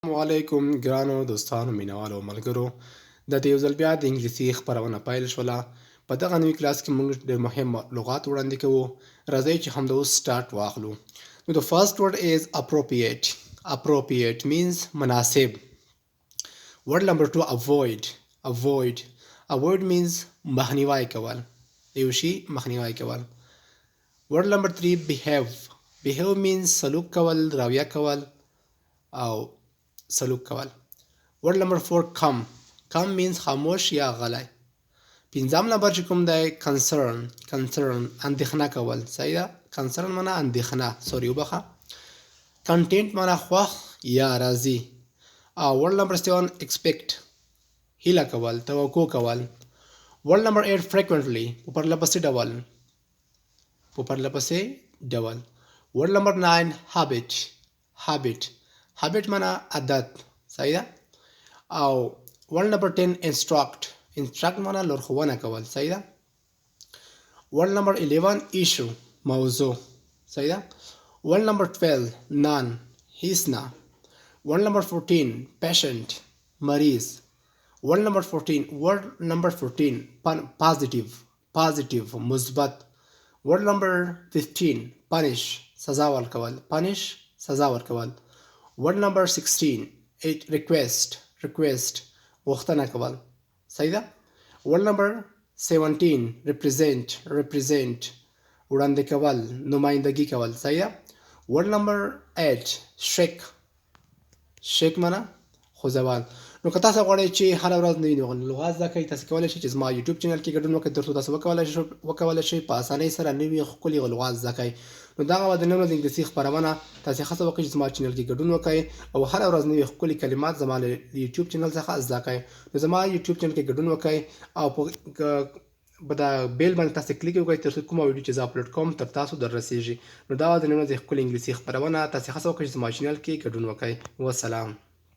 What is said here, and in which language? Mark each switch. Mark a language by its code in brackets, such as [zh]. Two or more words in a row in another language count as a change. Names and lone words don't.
[ps] السلام علیکم ګرانو دوستانو مینوالو ملګرو د دې یو ځل بیا د انګلیسي خپرونه پیل شوله په دغه نوي کلاس کې موږ ډېر مهم لغات وړاندې کوو راځئ چې همدا اوس سټارټ واخلو نو [en] the first word is appropriate means [ps] مناسب [en] word number 2 avoid means [ps] مخنیوی کول د یو شي مخنیوی کول [en] word number 3 behave means [ps] سلوک کول رویه کول او سلوک کول [en] word number 4 come means [ps] خاموش یا غلی پنځم نمبر چې کوم دی concern اندېښنه کول صحیح ده concern معنا اندېښنه وبخه content معنا خوښ یا راضي او [en] word number 7 [ps] expect هیله کول توقع کول [en] word number 8 [ps] frequently په پرلپسې ډول [en] word number 9 [ps] habit معنا عادت صحیح ده او [en] word number 10 [ps] instruct معنا لارښوونه کول صحیح ده word [en] number 11 issue [ps] موضوع صحیح ده [en] word number 12 none [ps] هیڅ نه [en] word number 14 patient مریض word number 14 positive مثبت word number 15 punish [ps] سزا ورکول [en] word number 16 request [ps] غوښتنه کول صحیح ده [en] word number 17 represent [ps] وړاندې کول نمایندګي کول صحیح ده [en] word number 8 [ps] shake معنا خوځول نو که تاسو غواړئ چې هره ورځ نوي لغات زده کړئ تاسو کولی شئ چې زما یوټیوب چینل کې ګډون وکړئ تر څو تاسو وکولی شئ په اسانۍ سره نوي ښکلي لغات زده کړئ نو دغه وه د نن ورځ د انګلیسي خپرونه تاسې هڅه وکړئ چې زما چینل کې ګډون وکړئ او هره ورځ نوي ښکلي کلمات زما له یوټیوب چینل څخه زده کړئ نو زما یوټیوب چینل کې ګډون وکړئ او په دا بیل باندې تاسې کلیک وکړئ تر څو کومه ویډیو چې زه اپلوډ کوم تر تاسو در رسیږي نو دا وه د نن ورځې ښکلې انګلیسي خپرونه تاسې هڅه وکړئ چې زما چینل کې ګډون وکړئ والسلام